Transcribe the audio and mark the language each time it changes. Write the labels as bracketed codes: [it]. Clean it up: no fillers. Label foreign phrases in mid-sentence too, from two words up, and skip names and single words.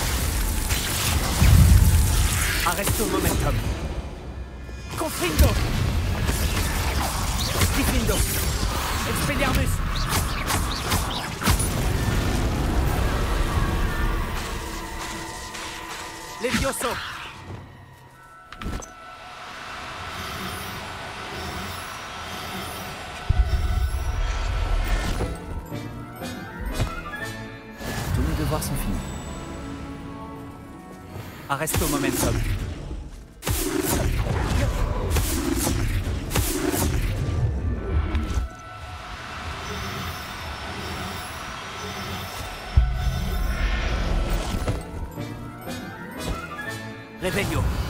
[la] Arresto momentum. Confrindo. Diffindo. Expelliarmus. Levioso. [fr] Tous mes devoirs sont finis. [la] Arresto momentum. Revelio.